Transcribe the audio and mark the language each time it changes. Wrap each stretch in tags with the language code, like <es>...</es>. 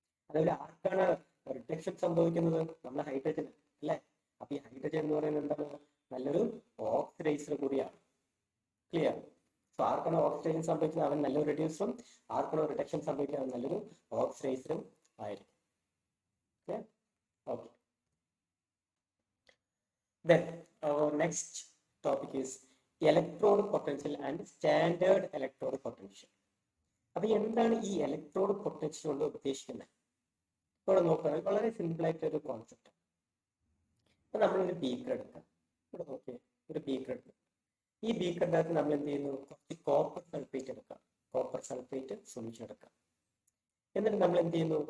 <ml>അതുപോലെ ആർക്കാണ് റിഡക്ഷൻ സംഭവിക്കുന്നത്? നമ്മൾ ഹൈഡ്രജൻ അല്ലെ. അപ്പൊ ഈ ഹൈഡ്രജൻ എന്ന് പറയുന്നത് എന്താണ്? നല്ലൊരു ഓക്സിഡൈസർ കൂടിയാണ്. ക്ലിയർ? സോ ആർക്കാണോ ഓക്സിഡേഷൻ സംഭവിക്കുന്നത് അവൻ നല്ലൊരു റിഡ്യൂസറും, ആർക്കാണോ റിഡക്ഷൻ സംഭവിക്കുന്നത് അവൻ നല്ലൊരു ഓക്സിഡൈസറും ആയിരിക്കും. Okay.</ml> <en>Then our next topic is electrode potential and standard electrode potential.</en> <ml>അപ്പൊ എന്താണ് ഈ ഇലക്ട്രോഡ് പൊട്ടൻഷ്യൽ കൊണ്ട് ഉദ്ദേശിക്കുന്നത്? ഇവിടെ നോക്കുകയാണെങ്കിൽ വളരെ സിമ്പിൾ ആയിട്ട് ഒരു കോൺസെപ്റ്റ്. അപ്പൊ നമ്മളൊരു ബീക്കർ എടുക്കാം. ഇവിടെ നോക്കിയേ, ഒരു ബീക്കർ എടുക്കാം. ഈ ബീക്കറിന്റെ അകത്ത് നമ്മൾ എന്ത് ചെയ്യുന്നു? കുറച്ച് കോപ്പർ സൾഫേറ്റ് എടുക്കാം. കോപ്പർ സൾഫേറ്റ് സൊല്യൂഷൻ എടുക്കാം. എന്നിട്ട് നമ്മൾ എന്ത് ചെയ്യുന്നു?</ml>